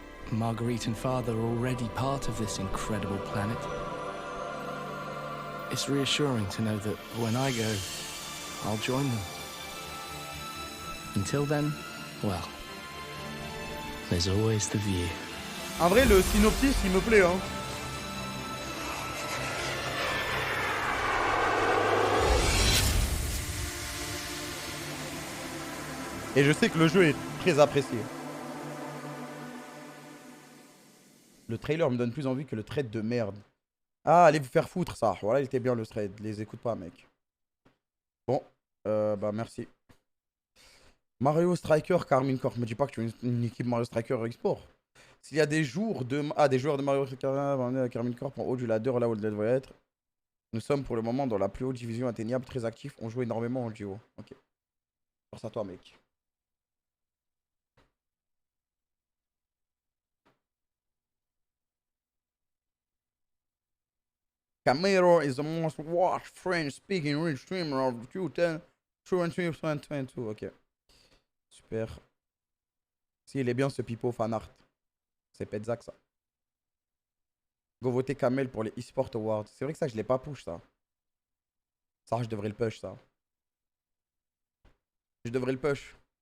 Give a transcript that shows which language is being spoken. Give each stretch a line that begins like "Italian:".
English: Marguerite and Father are already part of this incredible planet. It's reassuring to know that when I go, I'll join them. Until then, well, there's always the view.
French: En vrai, le synopsis, il me plaît, hein. Et je sais que le jeu est très apprécié. Le trailer me donne plus envie que le trade de merde. Ah, allez vous faire foutre, ça. Voilà, il était bien le trade. Les écoute pas, mec. Bon, bah merci. Mario Striker, Carmine Corp. Me dis pas que tu es une équipe Mario Striker Export. S'il y a des jours de... Ah, des joueurs de Mario Striker, Carmine Corp en haut du ladder, là où il devrait être. Nous sommes pour le moment dans la plus haute division atteignable, très actifs. On joue énormément en duo. Ok. Force à toi, mec.
English: Camero is the most watched French-speaking rich streamer of 2022.
French: Ok. Super. Si, il est bien ce pipeau fanart. C'est Petzac, ça. Go voter Kamel pour les eSport Awards. C'est vrai que ça, je l'ai pas push, ça. Ça, je devrais le push, ça. Je devrais le push.